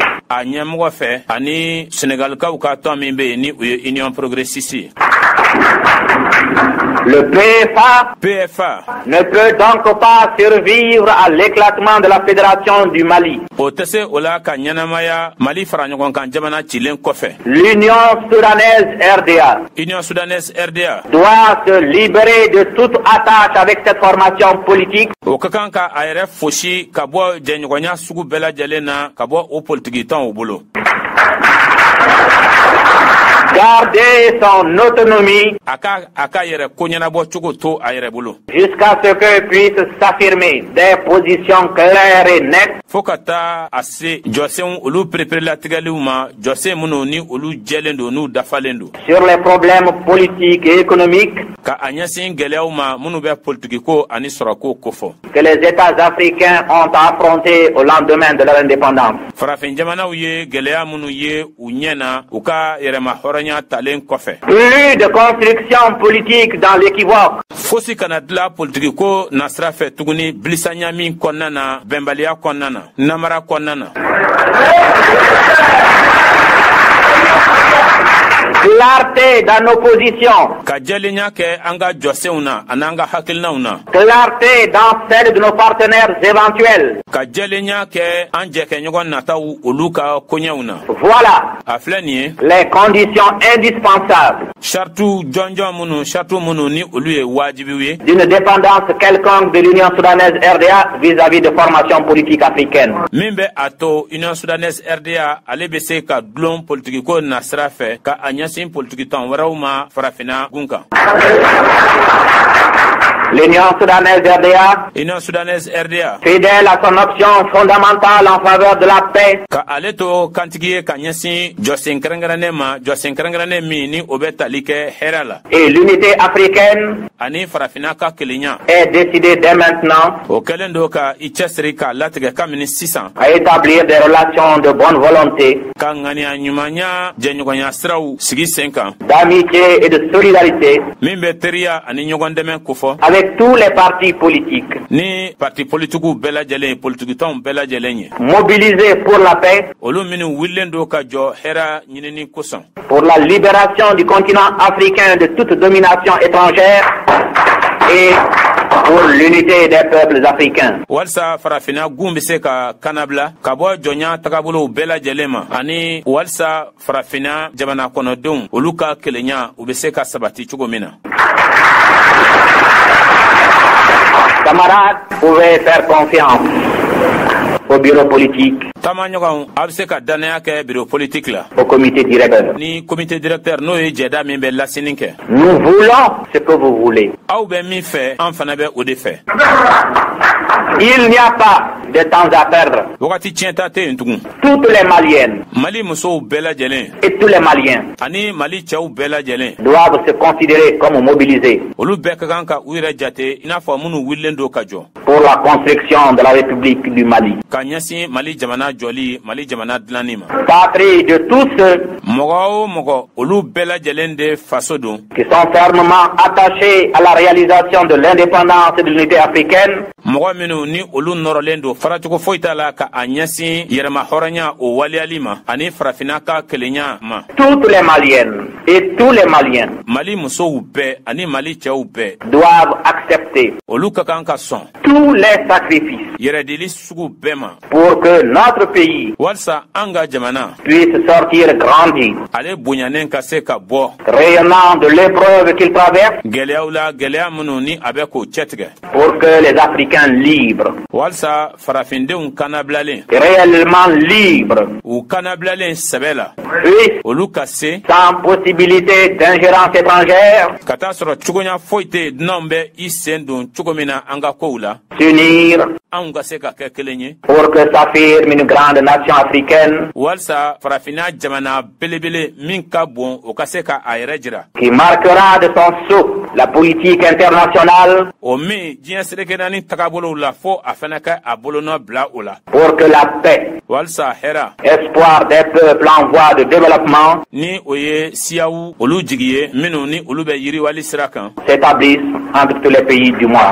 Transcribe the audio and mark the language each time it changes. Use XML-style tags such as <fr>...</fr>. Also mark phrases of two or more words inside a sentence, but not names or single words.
<bm>a ɲɛmɔgɔ fɛ ani senegalikaw ka tɔn min bɛ yen ni o ye union progressiste ye.</bm> <fr>Le PFA ne peut donc pas survivre à l'éclatement de la Fédération du Mali.</fr> <bm>o tɛ se o la ka ɲɛnamaya Mali fara ɲɔgɔn kan jamana cilen kɔfɛ.</bm> <fr>L'Union soudanaise RDA Union soudanaise RDA doit se libérer de toute attache avec cette formation politique,</fr> <bm>o ka kan ka a yɛrɛ fosi ka bɔ jɛɲɔgɔnya sugu bɛɛ lajɛlen na ka bɔ o politiki tɔnw bolo.</bm> <fr>garder son autonomie</fr> <bm>a ka yɛrɛ ko ɲɛnabɔ cogo to a yɛrɛ bolo</bm> <fr>jusqu'à ce que puissent s'affirmer des positions claires et nettes</fr> <bm>fo ka taa a se jɔsenw olu pereperelatigɛliw ma jɔsen minnu ni olu jɛlen don n'u dafalen don</bm> <fr>sur les problèmes politiques et économiques</fr> <bm>ka a ɲɛsin gwɛlɛyaw ma minnu bɛ politikiko ani sɔrɔko kofɔ</bm> <fr>que les États africains ont affrontés au lendemain de leur indépendance.</fr> <bm>farafin jamanaw ye gwɛlɛya minnu ye u ɲɛ na u ka yɛrɛma hɔrɔnya talen kɔfɛ</bm> <fr>Plus de construction politique dans l'équivoque.</fr> <bm>fosi kana dila politikiko nasira fɛ tuguni bilisanya min kɔnɔna na bɛnbaliya kɔnɔna na namara kɔnɔna na</bm> <fr>Clarté dans nos positions.</fr> <bm>ka jɛlenya kɛ an ka jɔsenw na ani an ka hakilinaw na</bm> <fr>Clarté dans celle de nos partenaires éventuels.</fr> <bm>ka jɛlenya kɛ an jɛkɛɲɔgɔn nataw olu ka koɲɛw na</bm> <fr>Voilà</fr> <bm>a filɛ nin ye</bm> <fr>les conditions indispensables</fr> <bm>sartu jɔnjɔn minnu ni olu ye wajibiw ye</bm> <fr>d'une dépendance quelconque de l'Union soudanaise RDA vis-à-vis de formations politiques africaines.</fr> <bm>min bɛ a to union soudanaise RDA ale bɛ se ka dulon politikiko nasira fɛ ka a ɲɛsin politikitɔn wɛrɛw ma farafina gun kan</bm> <fr>L'Union soudanaise RDA, union soudanaise RDA fidèle à son option fondamentale en faveur de la paix,</fr> <bm>ka ale to kantigi ye ka ɲɛsin jɔsen kɛrɛnkɛrɛnnen ma jɔsen kɛrɛnkɛrɛnnen min ni o bɛ tali kɛ hɛrɛ la</bm> <fr>et l'unité africaine</fr> <bm>ani farafina ka kelenya</bm> <fr>est décidée dès maintenant</fr> <bm>o kɛlen do ka i cɛsiri k'a latigɛ kabini sisan</bm> <fr>à établir des relations de bonne volonté,</fr> <bm>ka ŋaniya ɲumanya jɛɲɔgɔnya siraw sigi sen kan</bm> <fr>d'amitié et de solidarité</fr> <bm>min bɛ teriya ani ɲɔgɔn dɛmɛ kofɔ</bm> <fr>avec tous les partis politiques,</fr> <bm>ni parti politikiw bɛɛ lajɛlen ye politikitɔnw bɛɛ lajɛlen ye</bm> <fr>mobilisés pour la paix,</fr> <bm>olu minnu wililen do ka jɔ hɛrɛ ɲinini kosɔn</bm> <fr>pour la libération du continent africain de toute domination étrangère et pour l'unité des peuples africains.</fr> <bm>walisa farafina gun bɛ se ka kanabila ka bɔ jɔnya tagabolow bɛɛ lajɛlen ma ani walisa farafina jamana kɔnɔdenw olu ka kelenya u bɛ se ka sabati cogo min na</bm> <fr>Camarades, vous pouvez faire confiance au bureau politique,</fr> <bm>taamaɲɔgɔnw a bɛ se ka dannaya kɛ</bm> <fr>biro politique</fr> <bm>la</bm> <fr>au comité directeur.</fr> <bm>ni</bm> <fr>comité directeur</fr> <bm>n'o ye jɛda min bɛ lasini kɛ</bm> <fr>Nous voulons ce que vous voulez.</fr> <bm>aw bɛ min fɛ an fana bɛ o de fɛ</bm> <fr>Il n'y a pas de temps à perdre.</fr> <bm>wagati tiɲɛta tɛ yen tugun</bm> <fr>Toutes les Maliennes</fr> <bm>mali musow bɛɛ lajɛlen</bm> <fr>et tous les Maliens</fr> <bm>ani mali cɛw bɛɛ lajɛlen</bm> <fr>doivent se considérer comme mobilisés</fr> <bm>olu bɛɛ ka kan ka u yɛrɛ jate i n'a fɔ minnu wililen do ka jɔ</bm> <fr>pour la construction de la République du Mali.</fr> <bm>ka ɲɛsin mali jamana jɔli mali jamana dilanni ma</bm> <fr>Patrie de tous ceux</fr> <bm>mɔgɔ o mɔgɔ olu bɛɛ lajɛlen de faso don</bm> <fr>qui sont fermement attachés à la réalisation de l'indépendance et de l'unité africaine,</fr> <bm>mɔgɔ minnu ni olu nɔrɔlen do faracogo foyi t'a la ka a ɲɛsin yɛrɛma hɔrɔnya o waliyali ma ani farafina ka kelenya ma.</bm> <fr>Toutes les Maliennes et tous les Maliens</fr> <bm>Mali musow bɛɛ ani Mali cɛw bɛɛ</bm> <fr>doivent accepter</fr> <bm>olu ka kan ka sɔn</bm> <fr>tous les sacrifices</fr> <bm>yɛrɛdili sugu bɛɛ ma</bm> <fr>pour que notre pays</fr> <bm>walisa an ka jamana</bm> <fr>puisse sortir grandi,</fr> <bm>ale bonyanen ka se ka bɔ</bm> <fr>rayonnant de l'épreuve qu'il traverse,</fr> <bm>gwɛlɛyaw la gwɛlɛya minnu ni a bɛ k'o cɛtigɛ</bm> <fr>pour que les Africains libres,</fr> <bm>walisa farafindenw kanabilalen</bm> <fr>réellement libres,</fr> <bm>u kanabilalen sɛbɛ la</bm> <fr>puissent,</fr> <bm>olu ka se</bm> <fr>sans possibilité d'ingérence étrangère,</fr> <bm>ka taa sɔrɔ cogoya foyi tɛ dunanw bɛ i sen don cogo min na an ka kow la</bm> <fr>s'unir</fr> <bm>anw ka se ka kɛ kelen ye</bm> <fr>pour que s'affirme une grande nation africaine</fr> <bm>walisa farafina jamana belebele min ka bon o ka se ka a yɛrɛ jira</bm> <fr>qui marquera de son sceau la politique internationale</fr> <bm>o min diɲɛ serekenani tagabolow la fo a fɛnɛ ka a bolonɔ bila o la</bm> <fr>pour que la paix,</fr> <bm>walisa hɛra</bm> <fr>espoir des peuples en voie de développement,</fr> <bm>ni o ye siyaw olu jigi ye minnu ni olu bɛ yiriwali sira kan</bm> <fr>s'établisse entre tous les pays du monde.</fr>